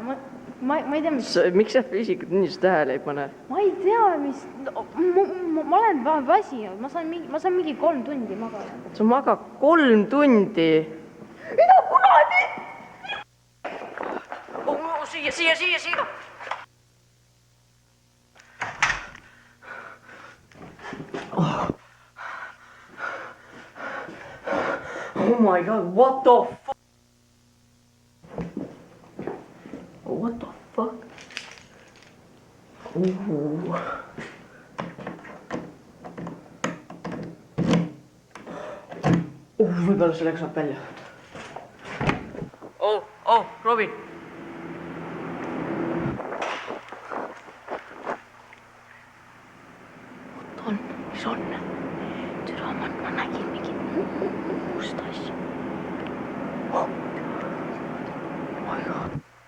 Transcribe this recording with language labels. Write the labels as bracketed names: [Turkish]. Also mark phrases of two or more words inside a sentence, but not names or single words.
[Estonian] Ma ei tea, mis... Miks sa füüsika tunnis tähele ei pane? Ma ei tea, mis... Ma olen väsinud. Ma saan mingi 3 tundi magada. Sa magad 3 tundi? Mida kunagi? Siia! [English] Oh my god, what the fuck? What the fuck? [Estonian] Võib-olla sellega saab välja. Robin! Mis on? Türa, ma nägin mingit muust asja. [English] Oh my god.